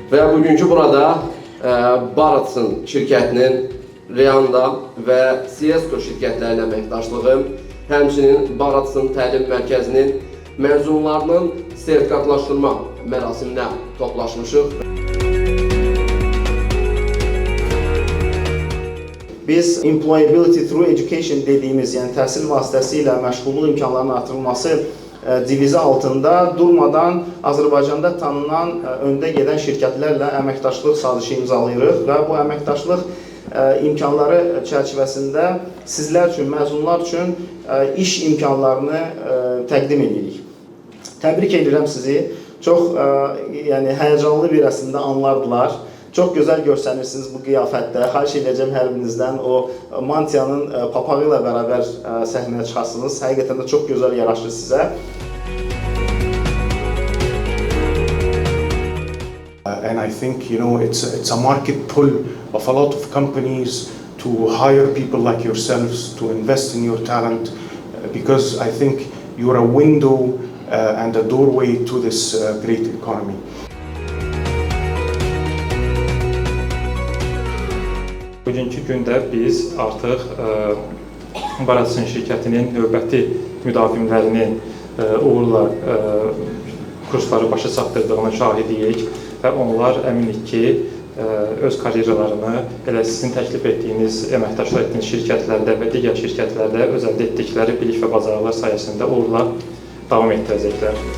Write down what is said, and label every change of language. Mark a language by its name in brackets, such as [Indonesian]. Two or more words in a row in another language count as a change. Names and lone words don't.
[Azerbaijani] bugünkü burada Baratsın şirkətinin Reanda və CSGO şirkətlərinin əməkdaşlığı, həmçinin Baratsın təlim mərkəzinin məzunlarının sertifikatlaşdırma mərasiminə toplaşmışıq. Biz [English] employability through education [Azerbaijani] dediğimiz, yani təhsil vasitəsilə məşğulluq imkanlarının artırılması divizi altında durmadan Azərbaycanda tanınan öndə gedən şirkətlərlə əməkdaşlıq sazişi imzalayırıq və bu əməkdaşlıq imkanları çərçivəsində sizlər üçün, məzunlar üçün iş imkanlarını təqdim edirik. Təbrik edirəm sizi. Çox yəni həyəcanlı bir əslində anlardılar. Çox gözəl görsənirsiniz bu qiyafətdə. Xahiş edəcəm hər birinizdən o mantiyanın papağı ilə bərabər səhnəyə çıxasınız. Həqiqətən də çox gözəl yaraşır sizə. [English] And I think, it's a market pull of a lot of companies to hire people like yourselves, to invest in your talent, because I think you're a window and a doorway to this great economy. [Azerbaijani] Bugünkü gündə biz artıq Baratsın şirkətinin növbəti müdavimlərinin uğurla kursları başa çatdırdığına şahidiyik və onlar əminik ki, öz karyeralarını elə sizin təklif etdiyiniz, əməkdaşlıq etdiyiniz şirkətlərdə və digər şirkətlərdə öz əldə etdikləri bilik və bacarıqlar sayəsində uğurla davam etdirəcəklər.